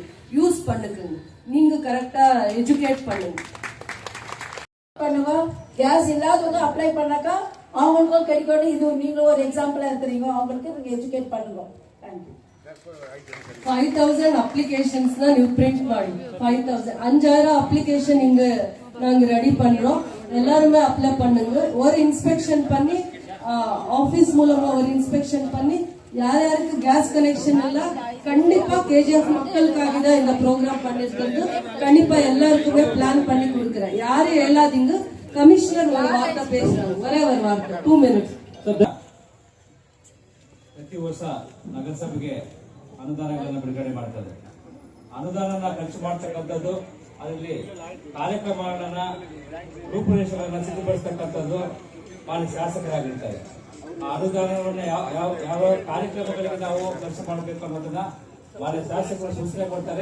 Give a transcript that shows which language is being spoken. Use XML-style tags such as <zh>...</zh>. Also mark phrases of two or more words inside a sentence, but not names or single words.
<ta>யூஸ் பண்ணுங்க, நீங்க கரெக்டா எஜுகேட் பண்ணுங்க. கேஸ் இல்லாதவங்க அப்ளை பண்ணாக்கா அவங்களுக்கும் கிடைக்கணும். இது நீங்களும் ஒரு எக்ஸாம்பிளா இருக்கிறீங்க, அவங்களுக்கு நீங்க எஜுகேட் பண்ணுங்க. தேங்க்யூ. 5000 அப்ளிகேஷன்ஸ் தான்</ta> <kn>ನೀವು ಪ್ರಿಂಟ್ ಮಾಡಿ</kn> <ta>5000 அப்ளிகேஷன் இங்க நாங்க ரெடி பண்றோம். எல்லாருமே அப்ளை பண்ணுங்க. ஒரு இன்ஸ்பெக்ஷன் பண்ணி ஆபீஸ் மூலமா ஒரு இன்ஸ்பெக்ஷன் பண்ணி யார் யாருக்கு</ta> <en>gas connection</en> <ta>இல்ல கண்டிப்பா கேஜிஎஃப் மக்களுக்காக தான் இந்த ப்ரோக்ராம் பண்ணிருக்கிறது. கண்டிப்பா எல்லாருக்குமே பிளான் பண்ணி கொடுக்குறேன். யாரும் ஏலாதீங்க. கமிஷனர் ஒரு வார்த்தை பேசுறாங்க, ஒரே ஒரு வார்த்தை 2 minutes.</ta> <kn>ಪ್ರತಿ ವರ್ಷ ನಗರಸಭೆಗೆ ಅನುದಾನಗಳನ್ನು ಬಿಡುಗಡೆ ಮಾಡ್ತದೆ. ಅನುದಾನ ಖರ್ಚು ಮಾಡ್ತಕ್ಕಂಥದ್ದು, ಅದರಲ್ಲಿ ಕಾರ್ಯಕ್ರಮಗಳನ್ನ ರೂಪುರೇಷೆಗಳನ್ನ ಸಿದ್ಧಪಡಿಸ್ತಕ್ಕಂಥದ್ದು ಮಾನ್ಯ ಶಾಸಕರಾಗಿರ್ತಾರೆ. ಆ ಅನುದಾನವನ್ನು ಯಾವ ಕಾರ್ಯಕ್ರಮಗಳಿಗೆ ನಾವು ಖರ್ಚು ಮಾಡಬೇಕು ಅನ್ನೋದನ್ನ ಮಾನ್ಯ ಶಾಸಕರು ಸೂಚನೆ ಕೊಡ್ತಾರೆ.</kn>